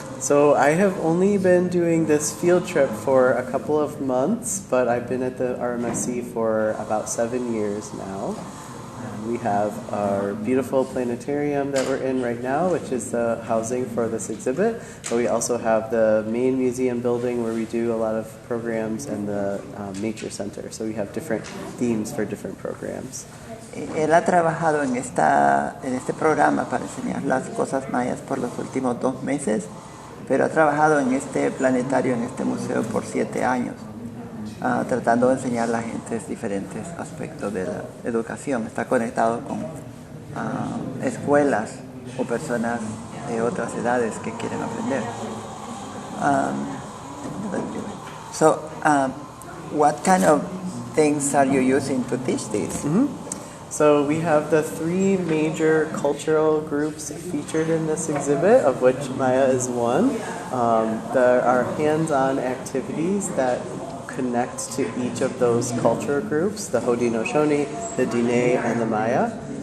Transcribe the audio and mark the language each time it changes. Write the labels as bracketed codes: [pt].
[en] So I have only been doing this field trip for a couple of months, but I've been at the RMSC for about 7 years now. We have our beautiful planetarium that we're in right now, which is the housing for this exhibit. But we also have the main museum building where we do a lot of programs and the nature center. So we have different themes for different programs. [es] Él ha trabajado en este programa para enseñar las cosas mayas por los últimos 2 meses. Pero ha trabajado en este planetario, en este museo por 7 años, tratando de enseñar a la gente diferentes aspectos de la educación. Está conectado con escuelas o personas de otras edades que quieren aprender. [en] What kind of things are you using to teach this? Mm-hmm. So we have the 3 major cultural groups featured in this exhibit, of which Maya is one. There are hands-on activities that connect to each of those culture groups, the Haudenosaunee, the Diné, and the Maya.